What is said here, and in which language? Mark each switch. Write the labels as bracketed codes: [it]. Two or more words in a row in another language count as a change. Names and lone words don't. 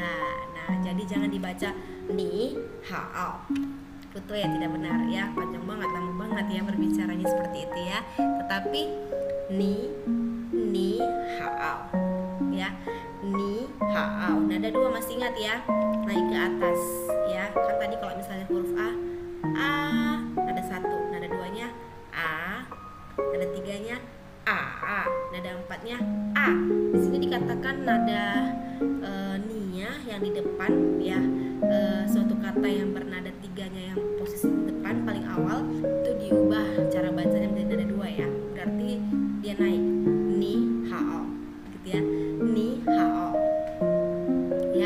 [id] Nah, jadi jangan dibaca [zh] 你好, [id] itu ya tidak benar ya, panjang banget, lama banget ya berbicaranya seperti itu ya. Tetapi [zh] 你好 [id] ya, [zh] 你好, [id] nada 2 masih ingat ya, naik ke atas ya. Kan tadi kalau misalnya huruf a nada 1, nada 2-nya a, nada 3-nya a, nada 4-nya a. Di sini dikatakan nada nia yang di depan ya, suatu kata yang bernada 3-nya yang posisi depan paling awal itu diubah cara bacanya menjadi nada 2 ya. Berarti dia naik [zh] 你好 [id] gitu ya, [zh] 你好 [id] ya.